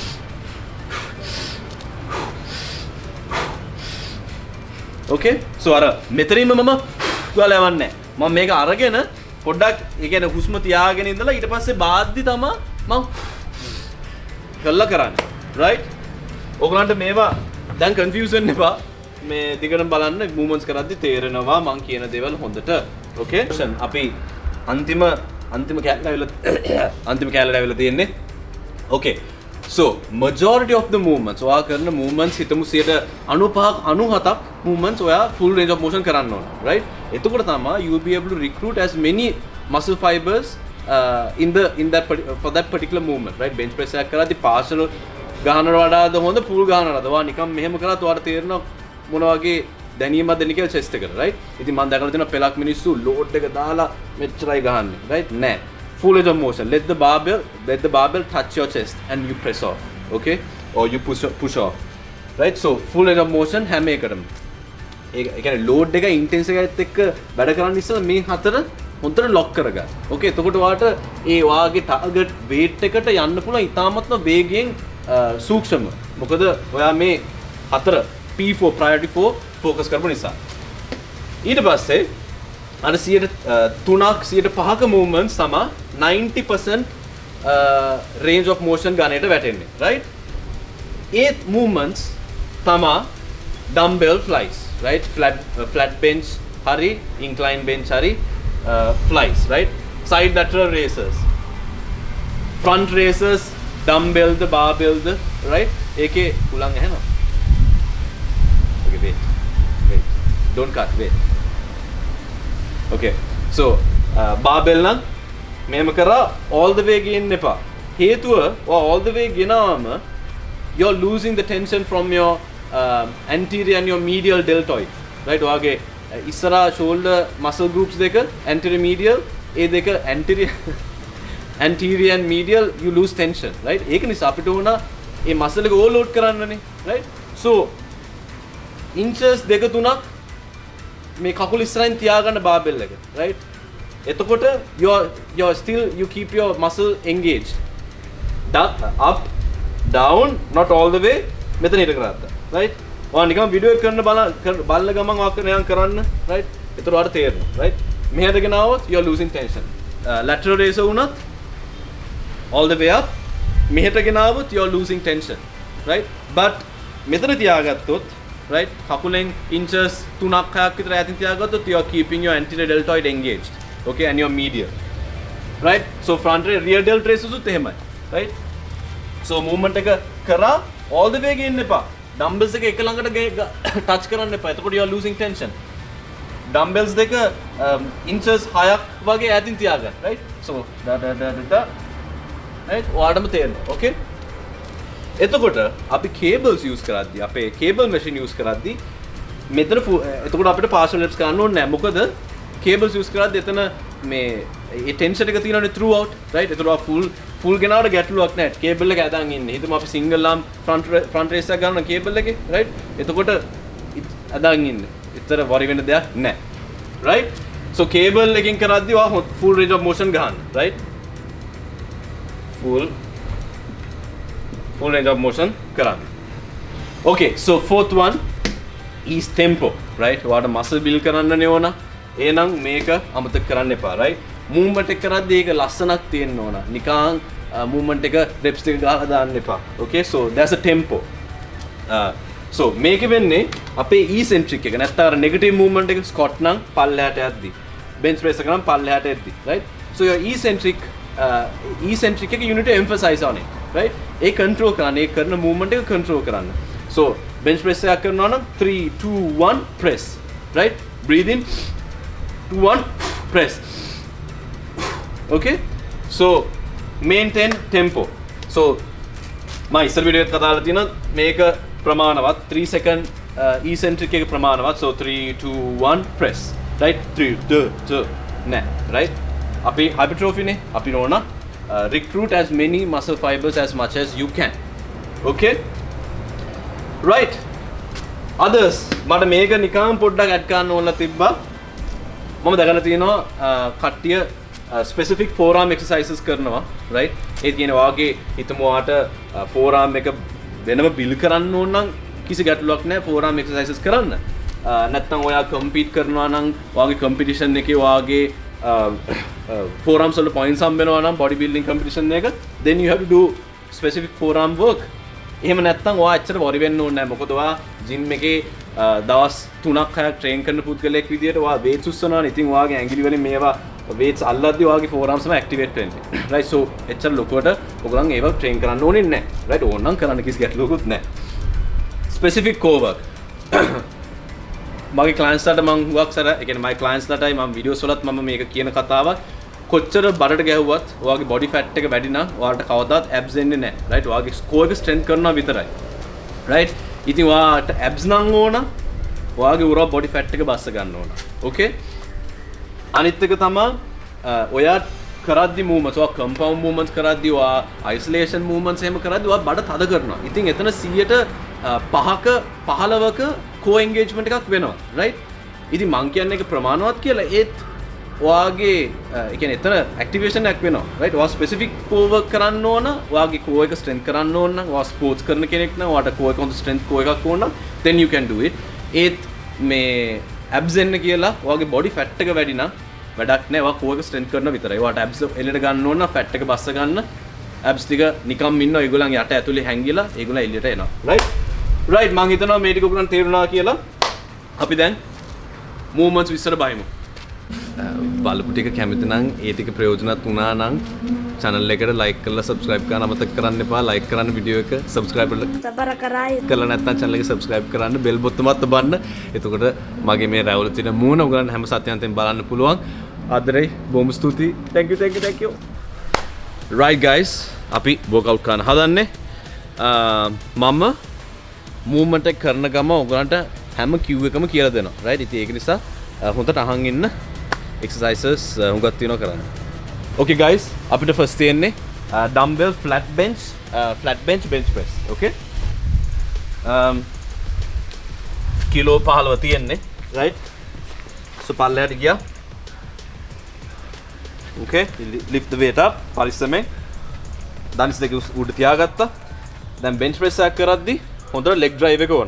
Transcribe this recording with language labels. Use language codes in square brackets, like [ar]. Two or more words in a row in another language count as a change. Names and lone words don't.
[en] okay so [si] අර මෙතනින්ම මම ගාලා යවන්නේ මම මේක අරගෙන පොඩ්ඩක් ඒ කියන්නේ හුස්ම තියාගෙන ඉඳලා ඊට පස්සේ බාද්දි තමයි මම කළා කරන්නේ right ඔයගලන්ට මේවා දැන් confuse වෙන්න එපා මේ දිගටම බලන්න movements කරද්දි තේරෙනවා මම කියන දේවල් හොඳට okay අපි අන්තිම කැලේ ඇවිල්ලා තියෙන්නේ [en] okay so majority of the movements [si] ඔයා කරන movements හිතමු 95ක් 97ක් movements ඔයා [en] full range of motion [si] කරන්න ඕන right එතකොට තමයි [en] you will be able to recruit as many muscle fibers for that particular movement right bench press [si] එකක් කරද්දී partial ගහනට වඩාද හොඳ full ගහනටද ඔයා නිකන් මෙහෙම කරත් ඔයාලට තේරෙනවා මොන වගේ දැනීමක්ද දෙන්නේ කියලා chest එකට right ඉතින් මම දැකලා තියෙනවා පෙලක් මිනිස්සු load එක දාලා මෙච්චරයි ගහන්නේ [en] right නෑ full range of motion let the barbell touch your chest and you press off okay or you push off right so full range of motion [si] හැම එකටම ඒ කියන්නේ load එක intensity එකත් එක්ක වැඩ කරන්න ඉස්සෙල්ලා මේ හතර හොඳට lock කරගන්න okay එතකොට ඔයාට ඒ ඔයාගේ [en] target weight [si] එකට යන්න පුළුවන් ඉතාමත්ම වේගයෙන් සූක්ෂම මොකද ඔයා මේ හතර [en] P4 priority 4 focus [si] කරපු නිසා ඊට පස්සේ අර 3%ක movements තමයි 90% [en] range of motion [si] ගණයට වැටෙන්නේ right ඒ movements තමයි [en] dumbbell flies right flat bench [si] hari [en] incline bench [si] hari [en] flies right side lateral raises front raises [si] dumbbell ද barbell ද right ඒකේ උලන් ඇහෙනවා [en] okay wait don't cut wait okay so barbell [si] නම් මෙහෙම කරා [en] all the way [si] ගෙන්න එපා හේතුව [en] all the way [si] ගෙනාම [en] you're losing the tension from your anterior and your medial deltoid right [si] ඔයාගේ ඉස්සරහා [en] shoulder muscle groups [si] දෙක [en] anterior medial [si] ඒ දෙක [en] anterior and medial you lose tension right [si] ඒක නිසා අපිට ඕන ඒ muscle එක overload කරන්නනේ [en] right so inches [si] දෙක තුනක් මේ කකුල ඉස්සරහින් තියාගන්න barbell එක right එතකොට [en] you're still you keep your muscle engaged up down not all the way [si] මෙතන හිට කරාත්තා right ඔයා නිකන් වීඩියෝ එක කරන බලන ගමන් ඔයා කරන්න right ඒතර ඔයාලට තේරෙනවා right මෙහෙට ගෙනාවොත් [en] you're losing tension lateral raiser [si] වුණත් [en] all the way up [si] මෙහෙට ගෙනාවොත් [en] you're losing tension right but [si] මෙතන තියාගත්තොත් right කකුලෙන් inches 3ක් 6ක් විතර ඈතින් තියාගත්තොත් [en] you're keeping your anterior deltoid engaged okay and your medial right so front rear delt raises [si] උත් එහෙමයි [en] right so movement [si] එක කරා [en] all the way [si] ගෙන්න එපා dumbbells එක ළඟට touch කරන්න එපා එතකොට [en] you are losing tension dumbbells [si] දෙක inches 6ක් වගේ ඈතින් තියාගන්න [en] right so [si] right ඔයාලටම තේරෙනවා okay එතකොට අපි cables use කරද්දී අපේ [en] cable machine [si] use කරද්දී මෙතන එතකොට අපිට [en] partial reps [si] කරන්න ඕනේ නැහැ මොකද cables use කරද්දී එතන මේ ඒ tension එක තියෙනවානේ [en] throughout right [si] එතකොට full ගෙනාවට ගැටලුවක් නැහැ cable එක ඇදන් ඉන්නේ හිතමු අපි [en] single arm front raise [si] එක ගන්න cable එකේ right එතකොට ඇදන් ඉන්නේ ඉතර worry වෙන්න දෙයක් නැහැ [en] right so cable [si] එකකින් කරද්දී ඔයා [en] full range of motion [si] ගන්න [en] right full range of motion [si] කරන්න [en] okay so fourth one is tempo right [si] ඔයාට [en] muscle build [si] කරන්නනේ ඕන එහෙනම් මේක අමතක කරන්න එපා [en] right movement [si] එක කරද්දී ඒක ලස්සනක් තියෙන්න ඕන නිකන් movement එක reps එක ගහලා දාන්න එපා [en] okay so there's a tempo so [si] මේක වෙන්නේ අපේ eccentric එක නැත්නම් අර [en] negative movement [si] එක squat නම් පල්ලෙහාට යද්දි [en] bench press [si] එක නම් පල්ලෙහාට යද්දි [en] right so your eccentric [si] එක [en] you need to emphasize on it right [si] ඒ control කරන්න ඒ කරන movement එක control කරන්න [en] so bench press [si] එකක් කරනවා නම් [en] 3 2 1 press right breathe in 2 1 press okay so maintain tempo so [si] මම ඉස්සර වීඩියෝ එකත් කතා කරලා තියෙනවා මේක ප්‍රමාණවත් [en] 3 second eccentric [si] එක ප්‍රමාණවත් [en] so 3 2 1 press right 3 2 [si] නෑ right අපි hypertrophy නේ අපි ඕන [en] recruit as many muscle fibers as much as you can okay right others [si] මට මේක නිකන් පොඩ්ඩක් ඇඩ් කරන්න ඕනලා තිබ්බා මම දැකලා තියෙනවා කට්ටිය [en] specific forearm exercises [si] කරනවා right ඒ කියන්නේ වාගේ හිතමු වාට forearm එක වෙනම build කරන්න ඕන නම් කිසි ගැටලුවක් නැහැ [en] forearm exercises [si] කරන්න නැත්නම් ඔයා compete කරනවා නම් වාගේ competition එකේ වාගේ forearms වල points හම්බ වෙනවා නම් [en] body building competition [si] එක [en] then you have to do specific forearm work [si] එහෙම නැත්නම් ඔයා ඇත්තට worry වෙන්න ඕනේ නැහැ මොකද ඔයා gym එකේ දවස් 3ක් 6ක් train කරන පුද්ගලයෙක් විදියට ඔයා weights උස්සනවානේ ඉතින් ඔයාගේ ඇඟිලි වලින් මේවා weights අල්ලද්දී ඔයාගේ forearms ම activate වෙන්නේ [en] right so [si] එච්චර ලොකුවට ඔයගොල්ලන් ඒවා train කරන්න ඕනේ නැහැ right ඕනනම් කරන්න කිසි ගැටලුවකුත් නැහැ [en] specific core work [si] මගේ clients ලාට මම හුඟක් සර ඒ කියන්නේ [en] my clients [si] ලාටයි මම videos වලත් මම මේක කියන කතාවක් කොච්චර බඩට ගැහුවත් ඔයාගේ [en] body fat [si] එක වැඩි නම් ඔයාලට කවදාවත් abs එන්නේ නැහැ right ඔයාගේ core එක strength කරනවා විතරයි right ඉතින් ඔයාට abs නම් ඕන ඔයාගේ උරා [en] body fat [si] එක බස්ස ගන්න ඕන okay අනිත් එක තමයි ඔයා කරද්දි movements ඔයා [en] compound movements [si] කරද්දි ඔයා [en] isolation movements [si] එහෙම කරද්දි ඔයා බඩ තද කරනවා ඉතින් එතන 5ක 15ක [en] co engagement [si] එකක් වෙනවා right ඉතින් මං කියන්නේ ඒක ප්‍රමාණවත් කියලා ඒත් ඔයාගේ ඒ කියන්නේ එතන activation එකක් වෙනවා right ඔයා [en] specific core work [si] කරන්න ඕන ඔයාගේ core එක strength කරන්න ඕන නම් ඔයා sports කරන කෙනෙක් නම් ඔයාට core එක හොඳ [en] strength core [si] එකක් ඕන නම් [en] then you can do it [si] ඒත් මේ abs එන්න කියලා ඔයාගේ [en] body fat [si] එක වැඩි නම් වැඩක් නැහැ ඔයා core එක strength කරන විතරයි ඔයාට abs එල්ලට ගන්න ඕන නම් fat එක බස්ස ගන්න abs ටික නිකම් ඉන්නවා ඒගොල්ලන් යට ඇතුලේ හැංගිලා ඒගොල්ලන් එල්ලට එනවා right මං හිතනවා මේ ටික ඔයගොල්ලන් තේරුණා කියලා අපි දැන් movements විස්තර බලමු බලපු ටික කැමති නම් ඒ ටික ප්‍රයෝජනවත් වුණා නම් channel එකට like කරලා subscribe කරන්න අමතක කරන්න එපා. like කරන්න වීඩියෝ එක subscribe කරලා නැත්නම් channel එක subscribe කරන්න bell බොත්තමත් ඔබන්න. එතකොට මගේ මේ රැවුල තියෙන මූණ ඔයගලන්ට හැම සත්‍යන්තයෙන් බලන්න පුළුවන්. ආදරේ බොහොම ස්තුතියි. [en] thank you. right guys [si] අපි workout කරන්න හදන්නේ. මම movement එක කරන ගම ඔයගලන්ට හැම cue එකම කියලා දෙනවා. right ඉතින් ඒක නිසා හොඳට අහන් ඉන්න exercises හුඟක් තියෙනවා කරන්න. [en] okay guys අපිට first තියෙන්නේ dumbbell flat bench bench press. [si] okay කිලෝ 15 තියෙන්නේ [en] right so [si] පල්ලෙහාට ගියා. [en] okay lift the weight up [si] පරිස්සමෙන් දණිස් දෙක උඩ තියාගත්තා. දැන් bench press එක කරද්දි හොඳට [en] leg drive [si] එක ඕන.